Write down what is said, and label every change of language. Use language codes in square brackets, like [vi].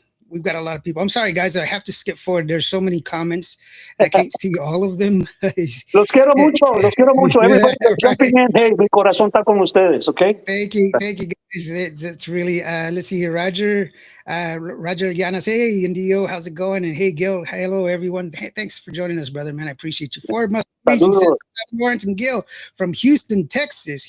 [en] we've got a lot of people. I'm sorry, guys. I have to skip forward. There's so many comments. I can't see all of them. [es] Los quiero mucho, los quiero mucho. [en] Everybody that's jumping Right. in, hey, mi corazón está con ustedes, okay? Thank you, guys. It's really. Let's see here, Roger. Roger Llanas. Hey, Indio, how's it going? And hey, Gil. Hello, everyone. Hey, thanks for joining us, brother. Man, I appreciate you. Ford Must Racing says [es] Saludos. [en] Lawrence and Gil from Houston, Texas.